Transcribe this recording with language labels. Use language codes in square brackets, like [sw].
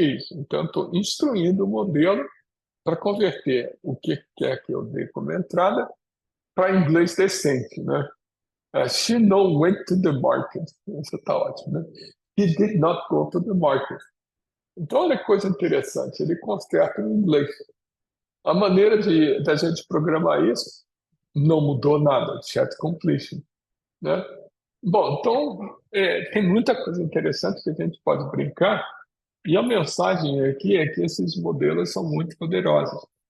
[pt] Então, estou instruindo o modelo para converter o que quer que eu dê como entrada para inglês decente, né? [en] She no went to the market. [pt] Isso está ótimo, né? [en] He did not go to the market. [pt] Então, olha que coisa interessante, ele conserta em inglês. A maneira da gente programar isso não mudou nada, chat completion, né? Bom, então, tem muita coisa interessante que a gente pode brincar, e a mensagem aqui é que esses modelos são muito poderosos.